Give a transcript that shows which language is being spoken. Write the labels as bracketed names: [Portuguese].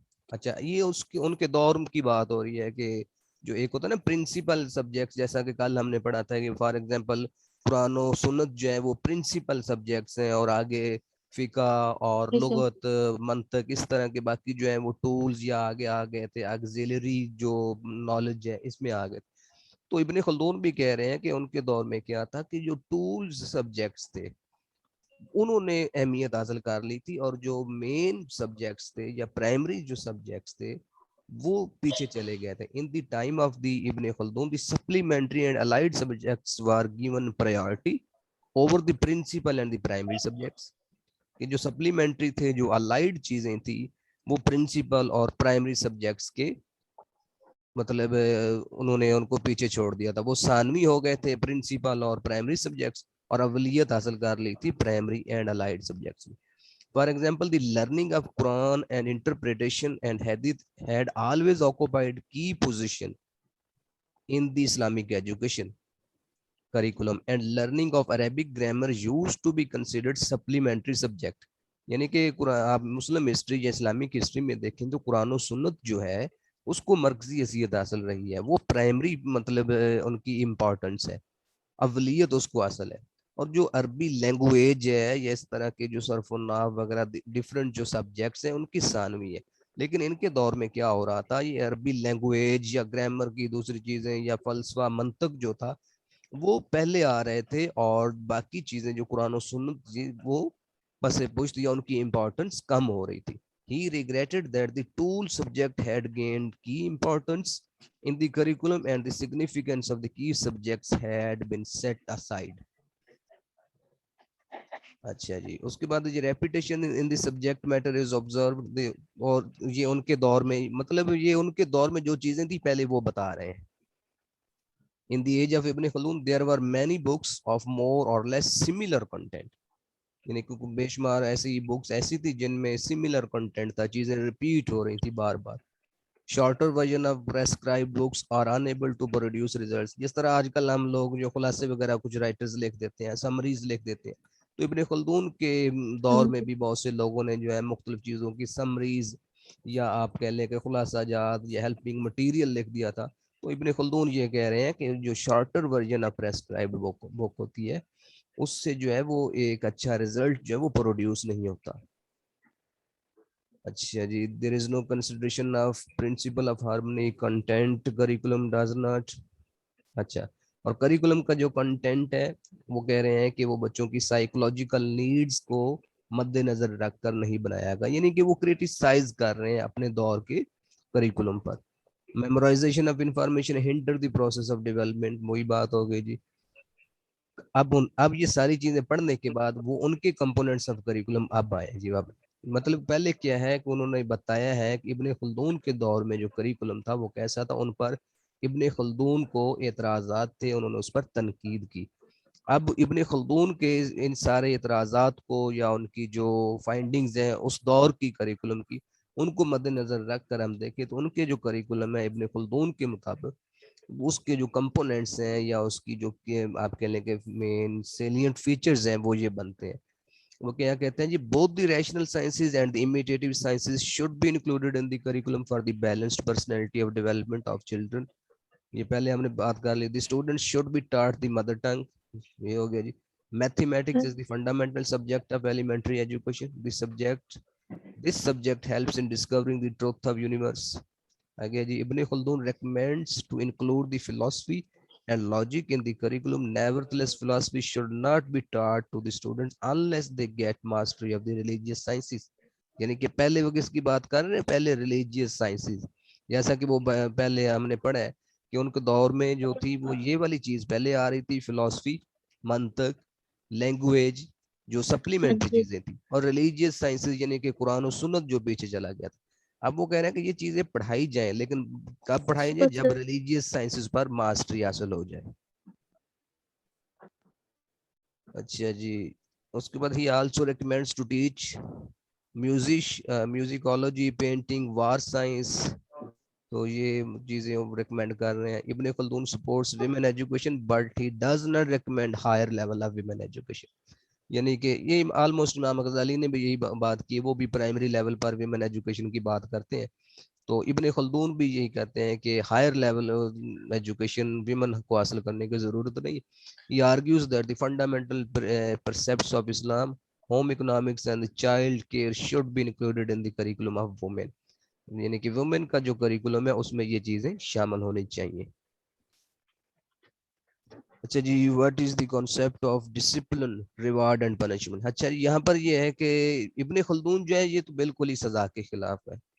[Urdu] اچھا یہ اس کے ان کے دور کی بات ہو رہی ہے کہ جو ایک ہوتا ہے نا پرنسپل سبجیکٹس، جیسا کہ کل ہم نے پڑھا تھا کہ فار ایگزامپل قرآن و سنت جو ہے وہ پرنسپل سبجیکٹس ہیں، اور آگے فقہ اور لغت منطق اس طرح کے باقی جو ہیں وہ ٹولز یا آگے آ گئے تھے، آگزیلری جو نالج ہے اس میں آ گئے. تو ابن خلدون بھی کہہ رہے ہیں کہ ان کے دور میں کیا تھا کہ جو ٹولز سبجیکٹس تھے انہوں نے اہمیت حاصل کر لی تھی، اور جو مین سبجیکٹس تھے یا پرائمری جو سبجیکٹس تھے وہ پیچھے چلے گئے تھے. [English] In the time of the Ibn Khaldun the supplementary and allied subjects were given priority over the principal and the primary subjects. [Urdu] کہ جو سپلیمنٹری تھے، جو الائڈ چیزیں تھیں، وہ پرنسپل اور پرائمری سبجیکٹس کے مطلب انہوں نے ان کو پیچھے چھوڑ دیا تھا. وہ ثانوی ہو گئے تھے پرنسپل اور پرائمری سبجیکٹس، اور اولیت حاصل کر لی تھی پرائمری اینڈ الائڈ سبجیکٹس میں. [English] For example, the learning of Quran and interpretation and Hadith had always occupied key position in the Islamic education curriculum, and learning of Arabic grammar used to be considered supplementary subject. [Urdu] یعنی کہ آپ مسلم history یا Islamic history میں دیکھیں تو قرآن و سنت جو ہے اس کو مرکزی حیثیت حاصل رہی ہے، وہ پرائمری مطلب ان کی امپورٹنس ہے، اولیت اس کو حاصل ہے. اور جو عربی لینگویج ہے یا اس طرح کے جو صرف و نحو وغیرہ ڈفرینٹ جو سبجیکٹس ہیں ان کی ثانوی ہے. لیکن ان کے دور میں کیا ہو رہا تھا، یہ عربی لینگویج یا گرامر کی دوسری چیزیں یا فلسفہ منطق جو تھا وہ پہلے آ رہے تھے، اور باقی چیزیں جو قرآن و سنت وہ پس پشت یا ان کی امپورٹنس کم ہو رہی تھی. [English] He regretted that the tool subject had gained key importance in the curriculum and the significance of the key subjects had been set aside. [Urdu] اچھا جی، اس کے بعد یہ [English] repetition in the subject matter is observed, [Urdu] اور یہ ان کے دور میں مطلب یہ ان کے دور میں جو چیزیں تھی پہلے وہ بتا رہے ہیں. [English] In the age of Ibn Khaldun there were many books of more or less similar content. [Urdu] یعنی بے شمار ایسی بکس ایسی تھی جن میں سملر کنٹینٹ تھا، چیزیں ریپیٹ ہو رہی تھی بار بار. [English] Shorter version of prescribed books are unable to produce results. [Urdu] جس طرح آج کل ہم لوگ جو خلاصے وغیرہ کچھ رائٹرز لکھ دیتے ہیں، سمریز لکھ دیتے ہیں، تو ابن خلدون کے دور میں بھی بہت سے لوگوں نے جو ہے مختلف چیزوں کی سمریز یا آپ کہہ لیں کہ خلاصہ جات یا ہیلپنگ مٹیریل لکھ دیا تھا. تو ابن خلدون یہ کہہ رہے ہیں کہ جو [English] shorter version of prescribed book [Urdu] ہوتی ہے اس سے جو ہے وہ ایک اچھا ریزلٹ جو ہے وہ پروڈیوس نہیں ہوتا. [English] اچھا جی، there is no consideration of principle of harmony, content curriculum does not. [Urdu] اچھا، اور کریکولم کا جو کنٹینٹ ہے وہ کہہ رہے ہیں کہ وہ بچوں کی سائیکولوجیکل نیڈز کو مد نظر رکھ کر نہیں بنایا گا، یعنی کہ وہ کریٹیسائز کر رہے ہیں اپنے دور کے curriculum per. [English] memorisation of information hinder the process of development, [Urdu] وہی بات ہو گئی جی. اب یہ ساری چیزیں پڑھنے کے بعد وہ ان کے کمپوننٹس آف کریکولم اب آئے جی. اب مطلب پہلے کیا ہے کہ انہوں نے بتایا ہے کہ ابن خلدون کے دور میں جو کریکولم تھا وہ کیسا تھا، ان پر ابن خلدون کو اعتراضات تھے، انہوں نے اس پر تنقید کی. اب ابن خلدون کے ان سارے اعتراضات کو یا ان کی جو فائنڈنگز ہیں اس دور کی کریکولم کی، ان کو مد نظر رکھ کر ہم دیکھیں تو ان کے جو کریکولم ہے ابن خلدون کے مطابق اس کے جو کمپوننٹس ہیں یا اس کی جو آپ کہہ لیں کہ مین سیلینٹ فیچرز ہیں وہ یہ بنتے ہیں. وہ کیا کہتے ہیں جی، [English] both the rational sciences and the imitative sciences should be included in the curriculum for the balanced personality of development of children. [Urdu] یہ پہلے ہم نے بات کر لی. [English] The students should be taught the mother tongue [Urdu] یہ ہو گیا جی. [English] Mathematics is the fundamental subject of elementary education. This subject helps in discovering the truth of universe. آگے جی, Ibn Khaldun recommends to include the philosophy and logic in the curriculum. Nevertheless, philosophy should not be taught to the students unless they get mastery of the religious sciences. [Urdu] یعنی کہ پہلے وہ کس کی بات کر رہے ہیں, پہلے ریلیجیس سائنسز. جیسا کہ وہ پہلے ہم نے پڑھا ہے کہ ان کے دور میں جو تھی وہ یہ والی چیز پہلے آ رہی تھی, فلسفی, منطق, لینگویج, جو سپلیمنٹری چیزیں تھیں, اور ریلیجیس سائنسز یعنی کہ قرآن و سنت جو پیچھے چلا گیا تھا. اب وہ کہہ رہے ہیں کہ یہ چیزیں پڑھائی جائیں, لیکن کب پڑھائی جائیں, جب ریلیجیس سائنسز پر ماسٹری حاصل ہو جائے. اچھا جی, اس کے بعد [English] ہی also recommends to teach musicology, painting, war science. [Urdu] تو یہ چیزیں ریکمینڈ کر رہے ہیں. [English] Ibn Khaldun supports women education but he does not recommend higher level of women education. [Urdu] یعنی کہ یہ آلموسٹ امام غزالی نے بھی یہی بات کی, وہ بھی پرائمری لیول پر ویمن ایجوکیشن کی بات کرتے ہیں. تو ابن خلدون بھی یہی کہتے ہیں کہ ہائر لیول ایجوکیشن ویمن کو حاصل کرنے کی ضرورت نہیں. [English] He argues that the fundamental precepts of Islam, home economics and the child care should be included in the curriculum of women. [Urdu] یعنی کہ وومن کا جو کریکولم ہے اس میں یہ چیزیں شامل ہونی چاہیے. [English] اچھا جی, what is the concept of discipline, reward and punishment. [Urdu] اچھا جی, یہاں پر یہ ہے کہ ابن خلدون جو ہے یہ تو بالکل ہی سزا کے خلاف ہے.